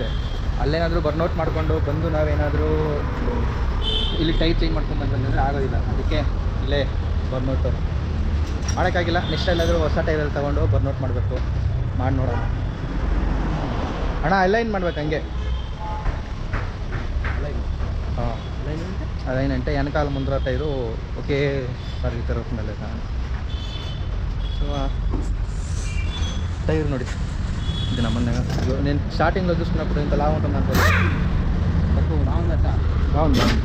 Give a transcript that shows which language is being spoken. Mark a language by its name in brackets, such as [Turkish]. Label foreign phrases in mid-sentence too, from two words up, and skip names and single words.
[Kannada] ಅಲ್ಲೇನಾದರೂ ಬರ್ನೌಟ್ ಮಾಡಿಕೊಂಡು ಬಂದು ನಾವೇನಾದರೂ ಇಲ್ಲಿ [English] tire change [Kannada] ಮಾಡ್ಕೊಂಡು ಬಂದಂದರೆ ಆಗೋದಿಲ್ಲ. ಅದಕ್ಕೆ ಇಲ್ಲೇ ಬರ್ನೌಟು ಮಾಡೋಕ್ಕಾಗಿಲ್ಲ. ನೆಕ್ಸ್ಟ್ ಎಲ್ಲಾದರೂ ಹೊಸ ಟೈರಲ್ಲಿ ತೊಗೊಂಡು ಬರ್ನೌಟ್ ಮಾಡಬೇಕು. ಮಾಡಿ ನೋಡೋಣ. ಅಣ್ಣ ಅಲೈನ್ ಮಾಡ್ಬೇಕು ಹಂಗೆ. [Telugu] ಹಾಂ ಅದೇನಂటే వెనకాల ముందర టైరు ఒకే సారి తిరుగుతుందలే. సో టైర్ ನೋಡಿ ఇది నమ్మన్నాగా నేను స్టార్టింగ్లో చూసుకున్నప్పుడు ఇంత లావు ఉంటుంది అనుకోలేదు. తక్కువ బాగుందట. బాగుంది.